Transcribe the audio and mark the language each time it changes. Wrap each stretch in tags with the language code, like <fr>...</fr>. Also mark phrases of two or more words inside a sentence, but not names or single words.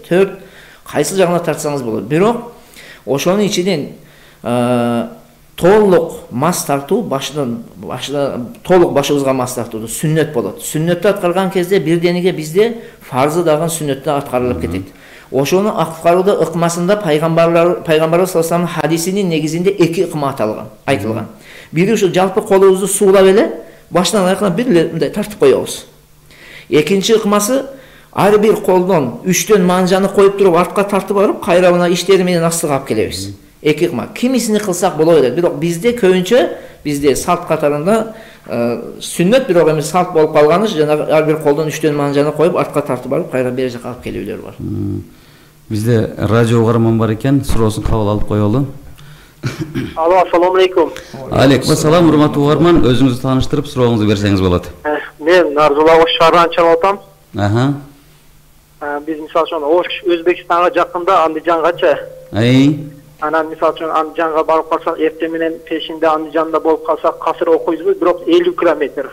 <ky>4 кайсы жагына тартсаңыз болот. Бирок ошонун ичинен толук мас тартуу башынан толук башыбызга мас тартуу сүннөт болот. Сүннөттү аткарган кезде бирдениге бизде фарзы дагы сүннөттө аткарылып кетет. Ошону аткарууда ыкмасында пайгамбарыбыз</ky> <ar>صلى الله عليه وسلم</ar> <ky>хадисинин негизинде 2 ыкма айтылган. Бири ушул жалпы колубузду суулап эле баштан аякка бир эле мындай тартып коебуз. Экинчи ыкмасы ар бир колдон 3төн манжаны коюп туруп артка тартып барып, кайра мына иштери менен астыга алып келебиз. 2 ыкма. Кимисини кылсак боло берет. Бирок бизде көбүнчө бизде салт катарында сүннөт бирок эми салт болуп калганы жанагы ар бир колдон 3төн манжаны коюп артка тартып барып, кайра бери жака алып келүүлөр бар. Бизде радио угарман бар экен, суроосун кабыл алып коелу. Алло,</ky> <ar>السلام عليكم. عليكم السلام,</ar> <ky>урматтуу угарман, өзүңүздү тааныштырып сурооңузду берсеңиз болот. Мен Нарзулла Ош шаарынан чалып атам. Биз мисалы үчүн Ош Өзбекстанга жакында Андижангача. Анан мисалы үчүн Андижанга барып калсак, эртең менен пешинде Андижанда болуп калсак, касыр окуйбузбу, бирок 50 километр.</ky>